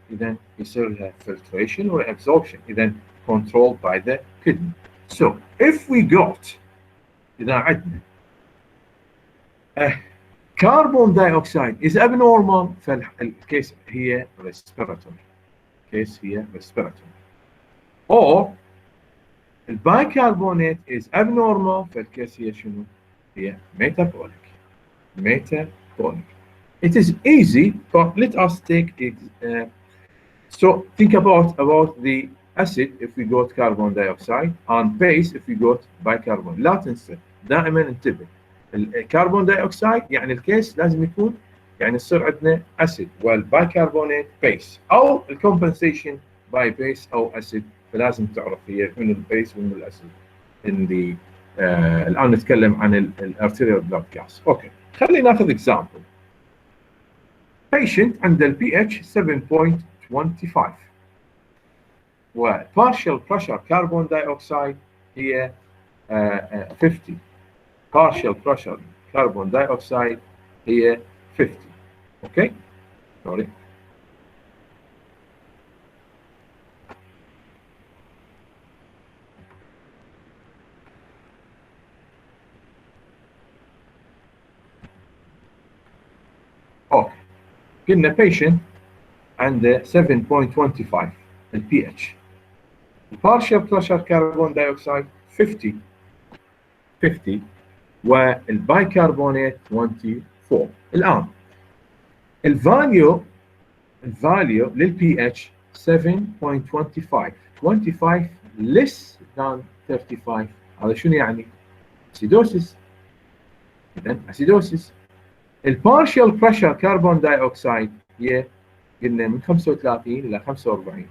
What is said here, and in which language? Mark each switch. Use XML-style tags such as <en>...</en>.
<ar>إذا يصير لها</ar> <en>filtration or absorption. إذا controlled by the kidney. So if we got</en> <ar>إذا عندنا</ar> <en>carbon dioxide is abnormal</en> <ar>فالكيس هي</ar> <en>respiratory. case هي respiratory.</en> <ar>or البايكربونات</ar> <en>is abnormal</en> <ar>فالكيس هي شنو؟ هي metabolic.</ar> <en>metabolic. It is easy, but let us take it. So think about the acid if we got carbon dioxide, and base if we got bicarbonate.</en> <ar>لا تنسى دائما انتبه الكربون دايوكسيد يعني الكيس لازم يكون يعني يصير عندنا acid والبايكربونات base او الcompensation by base او acid فلازم تعرف هي من البيس ومن الاسيد.</ar> <en>in the</en> <ar>الان نتكلم عن الارتيريال بلاد جاس. اوكي خلينا ناخذ example. patient عنده البي اتش 7.25 و partial pressure carbon dioxide هي 50.</ar> <en>partial pressure carbon dioxide هي 50.</en> <ar>اوكي سوري. اوكي قلنا patient عنده 7.25 البي اتش.</ar> <en>partial pressure carbon dioxide 50 والبايكربونات 24.</en> <ar>الان الفاليو للبي اتش 7.25 25</ar> <en>less than</en> <ar>35. هذا شنو يعني؟ اسيدوسيس. اذا اسيدوسيس. البارشال بريشر كربون دايوكسيد هي قلنا من 35 الى 45.</ar>